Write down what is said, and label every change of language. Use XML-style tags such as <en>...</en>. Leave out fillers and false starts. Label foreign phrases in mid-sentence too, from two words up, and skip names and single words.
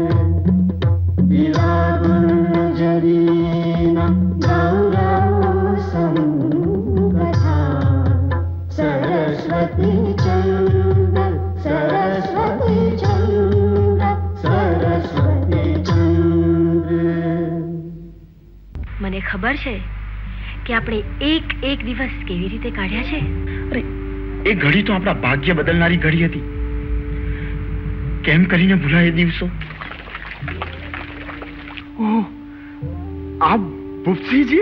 <gu>વિરાગુર્જરીના ગૌરવ સંગતા સરસ્વતી ચંદ્ર સરસ્વતી ચંદ્ર સરસ્વતી ચંદ્ર। મને ખબર છે કે આપણે એક એક દિવસ કેવી રીતે કાઢ્યા છે. અરે એ ઘડી તો આપણા ભાગ્ય બદલનારી ઘડી હતી. કેમ કરીને ભૂલાય એ દિવસો. ઓહ, આપ ભૂપસિંહજી?</gu>